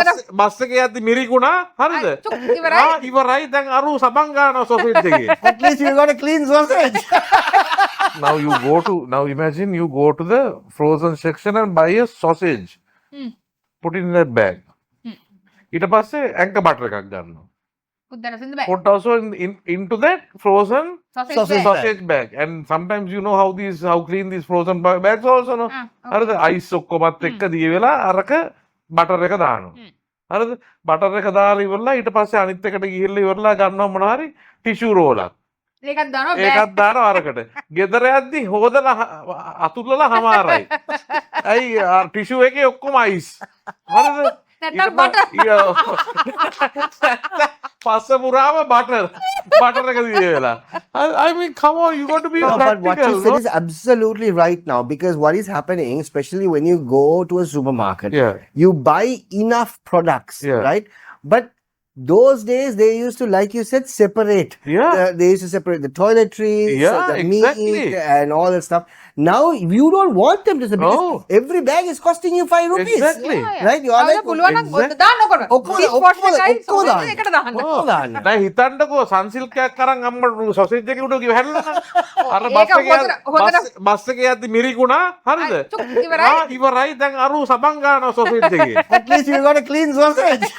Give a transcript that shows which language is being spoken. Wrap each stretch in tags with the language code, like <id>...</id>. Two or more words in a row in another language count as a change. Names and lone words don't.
<si>බස් එකේ යද්දි මිරිකුණා හරිද? ඉවරයි දැන් අරු සබන් ගන්නවා සොසේජ් එකේ.</si> <en>At least you got a clean sausage. Now imagine you go to the frozen section and buy a sausage. Put it in that bag.</en> <si>ඊට පස්සේ anchor butter එකක් ගන්නවා.</si> <en>Put also into that frozen sausage bag. And sometimes you know how clean these frozen bags also no.</en> <si>හරිද? ice ඔක්කොමත් එක්ක දී වෙලා අරක butter එක දානවා. හරිද? butter එක දාලා ඉවරලා ඊට පස්සේ අනිත් එකට ගිහිල්ලා ඉවරලා ගන්නවා මොනවා හරි</si> <en>tissue roll</en> <si>එකක්. ඒකත් දානවා ඒකත් දානවා අරකට. ගෙදර යද්දි හොදලා අතුල්ලලා හමාරයි. ඇයි tissue එකේ ඔක්කොම ice. හරිද? නැත්තම් butter. පස්ස පුරාම butter එක දී වෙලා.</si> <en>I mean come on, you got to be No, but what practical. you said is absolutely right now, because what is happening, especially when you go to a supermarket, Yeah. you buy enough products, Yeah. right? But those days they used to, like you said, separate. Yeah. They used to separate the toiletries, Yeah, the exactly. meat, and all that stuff. Now you don't want them to separate. No. Because every bag is costing you 5 rupees. Exactly. Right? You are like,</en> <si>පුළුවන් නම් දාන්න ඔකට. ඔක්කොම ඔක්කොම දාන්න. එකට දාන්න. ඔක්කොම දාන්න. දැන් හිතන්නකෝ සන්සිල්කයක් අරන් අම්මට සොසේජ් එකේ උඩ ගිහ හැල්ලනවා. අර ඒක බස් එකේ යද්දි මිරිකුණා හරිද? ඉවරයි දැන් අරු සබන් ගන්නවා සොසේජ් එකේ.</si> <en>At least you got a clean sausage.</en>